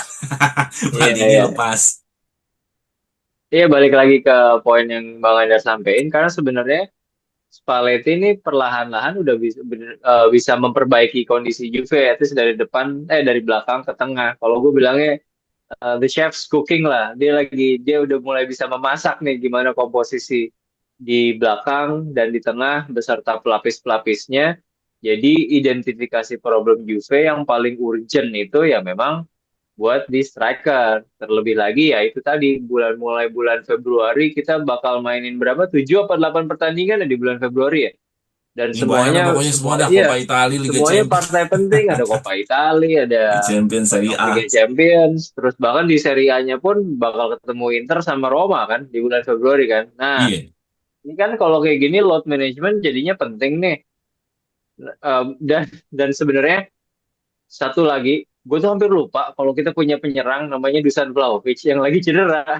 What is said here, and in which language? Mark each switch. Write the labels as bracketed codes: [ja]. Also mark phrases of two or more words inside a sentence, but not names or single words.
[id] iya, Maldini iya. lepas. Iya, balik lagi ke poin yang Bang Andar sampaikan karena sebenarnya Spalletti ini perlahan-lahan udah bisa memperbaiki kondisi Juve [en] at least [id] dari dari belakang ke tengah. Kalau gue bilangnya [en] the chef's cooking [id] lah. Dia udah mulai bisa memasak nih gimana komposisi di belakang dan di tengah beserta pelapis-pelapisnya. Jadi identifikasi problem Juve yang paling urgent itu ya memang buat di striker. Terlebih lagi ya itu tadi mulai bulan Februari kita bakal mainin berapa? 7 apa 8 pertandingan ya di bulan Februari ya. Dan Ya banyak lah pokoknya semua dah Coppa iya, Italia, Liga semuanya Champions, partai penting, ada Coppa Italia, ada Liga Champions Serie A. Liga Champions, terus bahkan di Serie A-nya pun bakal ketemu Inter sama Roma kan di bulan Februari kan. Nah, Iya. ini kan kalau kayak gini [en] load management [id] jadinya penting nih. Dan sebenarnya satu lagi gue tuh hampir lupa kalau kita punya penyerang namanya Dusan Vlahovic yang lagi cedera.